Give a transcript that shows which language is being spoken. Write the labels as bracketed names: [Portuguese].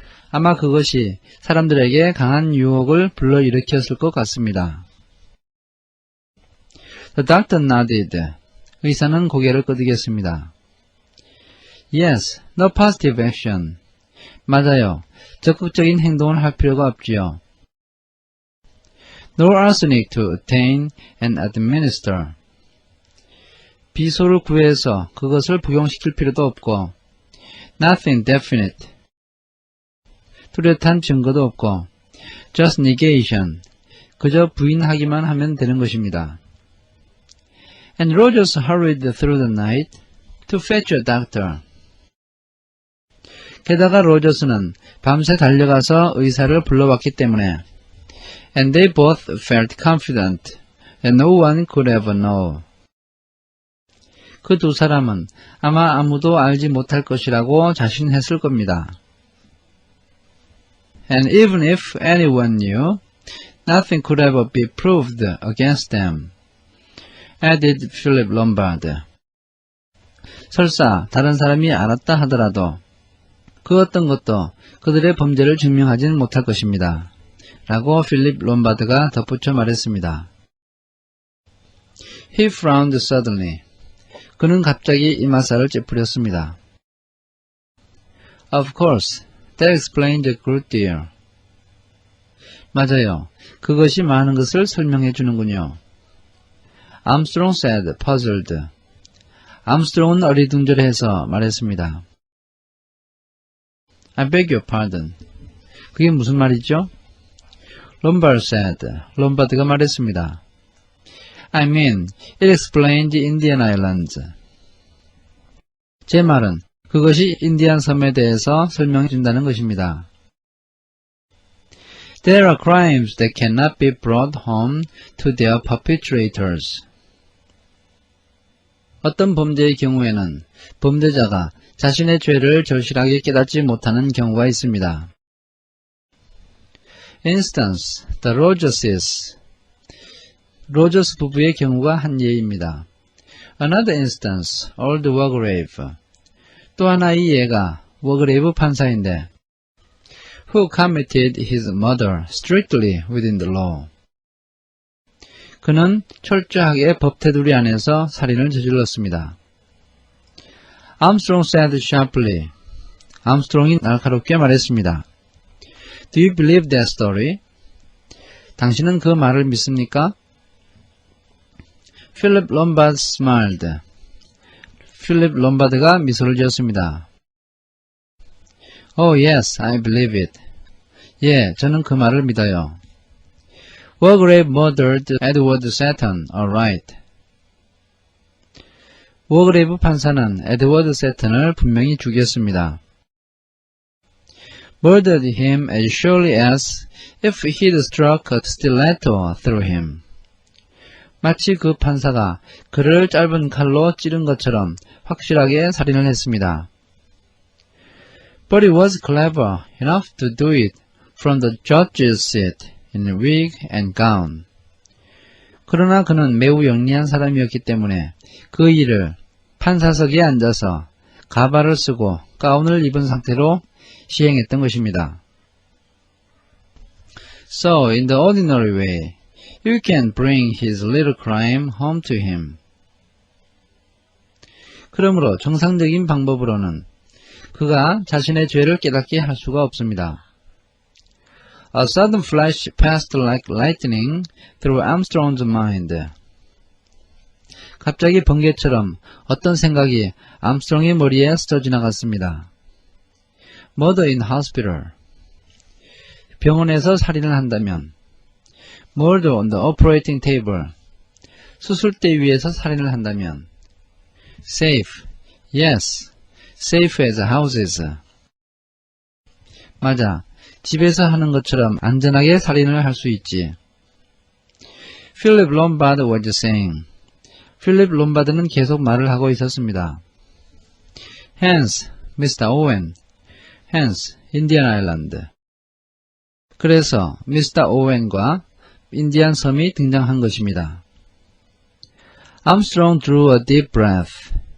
[Korean] 아마 그것이 사람들에게 강한 유혹을 불러일으켰을 것 같습니다. [English] The doctor nodded. [Korean] 의사는 고개를 끄덕였습니다. [English] Yes, no positive action. [Korean] 맞아요. 적극적인 행동을 할 필요가 없지요. [English] No arsenic to obtain and administer. [Korean] 비소를 구해서 그것을 복용시킬 필요도 없고, [English] nothing definite. [Korean] 뚜렷한 증거도 없고, [English] just negation. [Korean] 그저 부인하기만 하면 되는 것입니다. [English] And Rogers hurried through the night to fetch a doctor. [Korean] 게다가 로저스는 밤새 달려가서 의사를 불러왔기 때문에 [English] And they both felt confident that no one could ever know. [Korean] 그 두 사람은 아마 아무도 알지 못할 것이라고 자신했을 겁니다. [English] And even if anyone knew, nothing could ever be proved against them, added Philip Lombard. [Korean] 설사 다른 사람이 알았다 하더라도 그 어떤 것도 그들의 범죄를 증명하지는 못할 것입니다. 라고 필립 롬바드가 덧붙여 말했습니다. [English] He frowned suddenly. [Korean] 그는 갑자기 이마살을 찌푸렸습니다. [English] Of course, that explained a good deal. [Korean] 맞아요. 그것이 많은 것을 설명해 주는군요. [English] Armstrong said, puzzled. [Korean] 암스트롱은 어리둥절해서 말했습니다. [English] I beg your pardon. [Korean] 그게 무슨 말이죠? [English] Lombard said. [Korean] 롬바드가 말했습니다. [English] I mean, it explained the Indian Islands. [Korean] 제 말은 그것이 인디안 섬에 대해서 설명해 준다는 것입니다. [English] There are crimes that cannot be brought home to their perpetrators. [Korean] 어떤 범죄의 경우에는 범죄자가 자신의 죄를 절실하게 깨닫지 못하는 경우가 있습니다. [English] Instance, the Rogerses. [Korean] 로저스 부부의 경우가 한 예입니다. [English] Another instance, Old Wargrave. [Korean] 또 하나의 예가 워그레이브 판사인데 [English] who committed his murder strictly within the law. [Korean] 그는 철저하게 법 테두리 안에서 살인을 저질렀습니다. [English] Armstrong said sharply. [Korean] 암스트롱이 날카롭게 말했습니다. [English] Do you believe that story? [Korean] 당신은 그 말을 믿습니까? [English] Philip Lombard smiled. [Korean] 필립 롬바드가 미소를 지었습니다. [English] Oh yes, I believe it. [Korean] 예, 저는 그 말을 믿어요. [English] Wargrave murdered Edward Seton, alright. [Korean] 워그레이브 판사는 에드워드 세턴을 분명히 죽였습니다. [English] Murdered him as surely as if he'd struck a stiletto through him. [Korean] 마치 그 판사가 그를 짧은 칼로 찌른 것처럼 확실하게 살인을 했습니다. [English] But he was clever enough to do it from the judge's seat in wig and gown. [Korean] 그러나 그는 매우 영리한 사람이었기 때문에 그 일을 판사석에 앉아서 가발을 쓰고 가운을 입은 상태로 시행했던 것입니다. [English] So, in the ordinary way, you can bring his little crime home to him. [Korean] 그러므로 정상적인 방법으로는 그가 자신의 죄를 깨닫게 할 수가 없습니다. [English] A sudden flash passed like lightning through Armstrong's mind. [Korean] 갑자기 번개처럼 어떤 생각이 암스트롱의 머리에 스쳐 지나갔습니다. [English] Murder in hospital. [Korean] 병원에서 살인을 한다면 [English] Murder on the operating table. [Korean] 수술대 위에서 살인을 한다면 [English] Safe. Yes. Safe as houses. [Korean] 맞아. 집에서 하는 것처럼 안전하게 살인을 할 수 있지. [English] Philip Lombard was saying. [Korean] 필립 롬바드는 계속 말을 하고 있었습니다. [English] Hence, Mr. Owen. Hence, Indian Island. [Korean] 그래서 Mr. Owen과 인디안 섬이 등장한 것입니다. [English] Armstrong drew a deep breath.